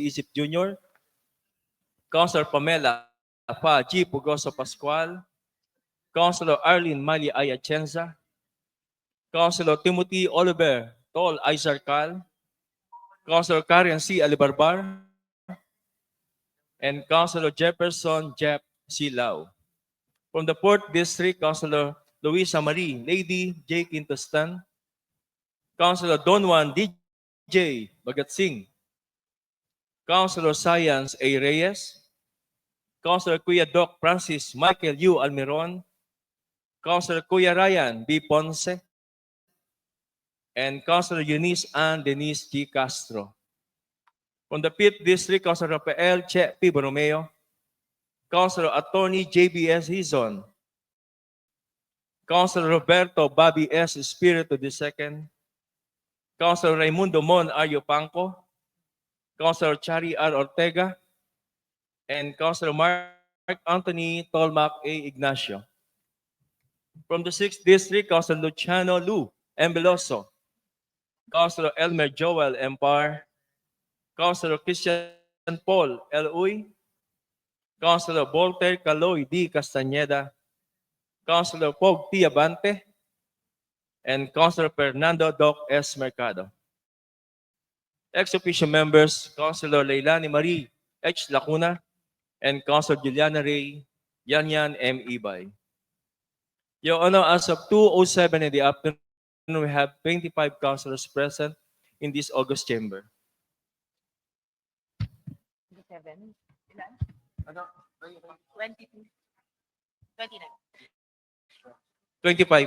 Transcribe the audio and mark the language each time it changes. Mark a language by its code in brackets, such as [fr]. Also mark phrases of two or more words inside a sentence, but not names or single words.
[en] Isip Jr., Councilor Pamela Pa G. Pugoso Pascual, Councilor Arlene Mali Ayachenza, Councilor Timothy Oliver Tol Aizarcal, Councilor Karen C. Alibarbar, and Councilor Jefferson Jeff C. Lau. From the 4th District, Councilor Luisa Marie Lady J. Quintostan, Councilor Don Juan DJ Bagat Singh, Councilor Science A. Reyes, Councilor Kuya Doc Francis Michael U. Almiron, Councilor Kuya Ryan B. Ponce, and Councilor Eunice Ann Denise G. Castro. From the 5th District, Councilor Rafael Che P. Borromeo, Councilor Attorney J.B.S. Hizon, Councilor Roberto Bobby S. Espiritu II, Councilor Raimundo Mon Aryo Panco, Councilor Chari R. Ortega, and Councilor Mark Anthony Tolmac A. Ignacio. From the 6th District, Councilor Luciano Lu M. Veloso, Councilor Elmer Joel M. Par, Councilor Christian Paul L. Uy, Councilor Voltaire Caloy D. Castañeda, Councilor Pog T. Abante, and Councilor Fernando Doc S. Mercado. Ex-officio members, Councilor Leilani Marie H. Lacuna, and Councilor Juliana Ray Yanyan M. Ibay. Your Honor, as of 2:07 in the afternoon, we have 25 councilors present in this August chamber. 25.